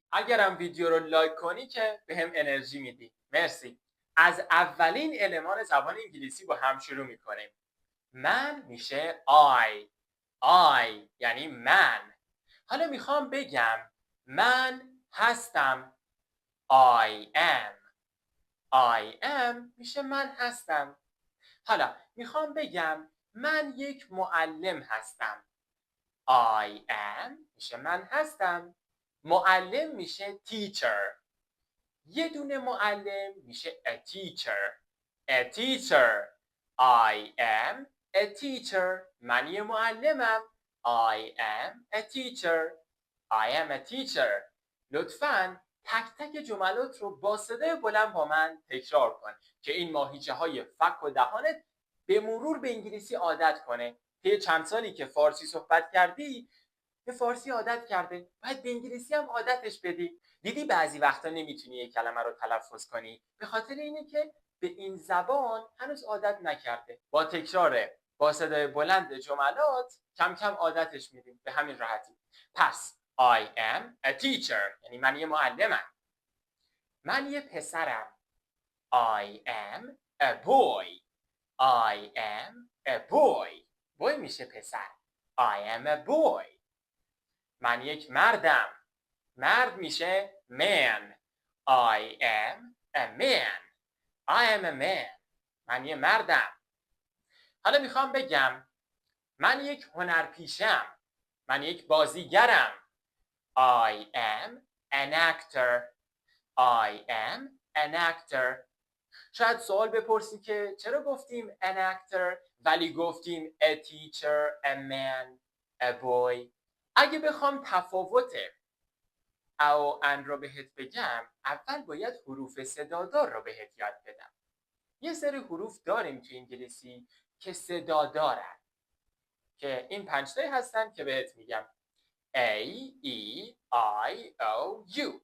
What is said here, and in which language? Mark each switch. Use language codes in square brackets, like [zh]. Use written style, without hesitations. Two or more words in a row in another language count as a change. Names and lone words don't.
[fa] اگرم ویدیو رو لایک کنی که به هم انرژی میدی. مرسی. از اولین المان زبان انگلیسی با هم شروع میکنیم. من میشه I یعنی من. حالا میخوام بگم من هستم. [en] I am [fa] میشه من هستم. حالا میخوام بگم من یک معلم هستم. [en] I am [fa] میشه من هستم. معلم میشه teacher. یه دونه معلم میشه [en] a teacher. I am a teacher. [fa] من یه معلمم. [en] I am a teacher. [fa] لطفاً تک تک جملات رو با صدای بلند با من تکرار کن که این ماهیچه های فک و دهانت به مرور به انگلیسی عادت کنه. طی چند سالی که فارسی صحبت کردی به فارسی عادت کرده، باید به انگلیسی هم عادتش بدی. دیدی بعضی وقتا نمیتونی یک کلمه رو تلفظ کنی به خاطر اینه که به این زبان هنوز عادت نکرده. با تکرار با صدای بلند جملات کم کم عادتش میدیم به همین راحتی. پس [en] I am a teacher [fa] یعنی من یه معلمم. من یه پسرم. [en] I am a boy. [fa] boy میشه پسر. [en] I am a boy. [fa] من یک مردم. مرد میشه [en] man. I am a man. [fa] من یه مردم. حالا میخوام بگم من یک هنرپیشم. من یک بازیگرم. [en] I am an actor. [fa] شاید سوال بپرسی که چرا گفتیم [en] an actor [fa] ولی گفتیم [en] a teacher, a man, a boy. [fa] اگه بخوام تفاوت او ان رو بهت بگم، اول باید حروف صدادار رو بهت یاد بدم. یه سری حروف داریم تو انگلیسی که صدادارن که این 5 تایی هستن که بهت میگم [en] A, E, I, O, U.